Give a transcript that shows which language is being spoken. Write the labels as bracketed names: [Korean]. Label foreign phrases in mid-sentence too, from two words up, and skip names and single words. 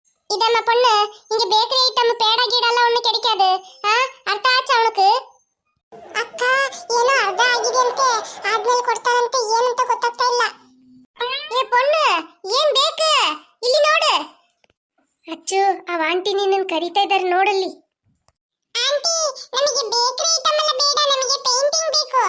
[Tamil] இதம்மா பொண்ணு இங்க [English] bakery item [Tamil] பேட கீடெல்லாம் ஒண்ணு கிடைக்காது. [Kannada] ಅರ್ಥ ಆಚಾ ಅವಳಕ್ಕೆ ಅಕ್ಕ ಏನೋ ಅರ್ಧ ಆಗಿದೆಯಂತೆ ಆದ್ಮೇಲೆ ಕೊಡ್ತಾರಂತೆ ಏನಂತ ಗೊತ್ತಾಗ್ತಾ ಇಲ್ಲ. ಏ ಪೊಣ್ಣು ಏನ್ ಬೇಕು ಇಲ್ಲಿ ನೋಡು. ಅಚ್ಚು ಆ ಆಂಟಿ ನಿನ್ನನ್ನು ಕರೀತಾ ಇದ್ದಾರೆ ನೋಡಲ್ಲಿ. ಆಂಟಿ ನಮಗೆ [English] bakery item [Kannada] ಎಲ್ಲ ಬೇಡ, ನಮಗೆ ಪೇಂಟಿಂಗ್ ಬೇಕು.